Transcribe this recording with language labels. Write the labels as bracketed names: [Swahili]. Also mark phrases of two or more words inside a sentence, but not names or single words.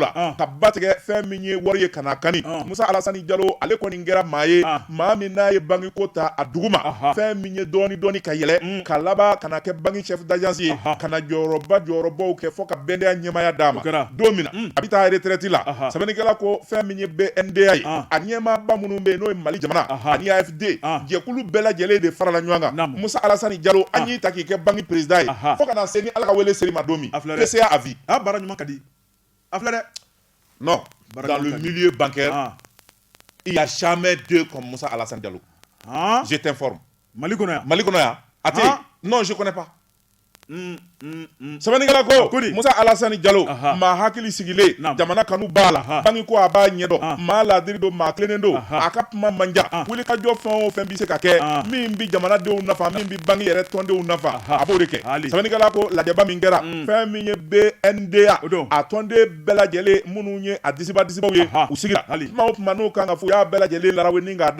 [Bambara] la ka ba tigɛ fɛn min ye wari ye kana kani Musa Alasani Jalo ale kɔni kɛra maa ye maa min n'a ye bangi ko ta a dugu ma fɛn min ye dɔɔni ka yɛlɛ ka laban kana kɛ bangi [French] chef d'agence [Bambara] ye kana jɔyɔrɔbaw kɛ fɔ ka BNDA ɲɛmaaya d'a ma don min na a bɛ taa retraite la sɛbɛnnikɛla ko fɛn min ye BNDA ye a ɲɛmaaba minnu bɛ yen n'o ye Mali jamana ani AFD jɛkulu bɛɛ lajɛlen de farala ɲɔgɔn kan Musa Alasani Jalo an y'i ta k'i kɛ bangi président ye fo ka na se ni Ala ka wele seri ma don min [French] PCA à vie [Bambara] baara ɲuman ka di a filɛ dɛ [French] non dans le milieu bancaire il y a jamais deux comme Musa Alasani Jalo je t'informe [Bambara] Mali kɔnɔ yan a tɛ yen [French] non je connais pas [Bambara] sɛbɛnnikɛla ko Musa Alasani Jalo maa hakili sigilen jamana kanu b'a la bangi ko a b'a ɲɛdɔn maa ladiri don maa tilennen don a ka kuma man diya wulikajɔ fɛn o fɛn bɛ se ka kɛ min bɛ jamanadenw nafa min bɛ bangi yɛrɛ tɔndenw nafa a b'o de kɛ sɛbɛnnikɛla ko lajɛba min kɛra fɛn min ye BNDA a tɔnden bɛɛ lajɛlen minnu ye a disibaw ye u sigira tuma o tuma n'o kan ka fɔ u y'a bɛɛ lajɛlen larawe ni k'a da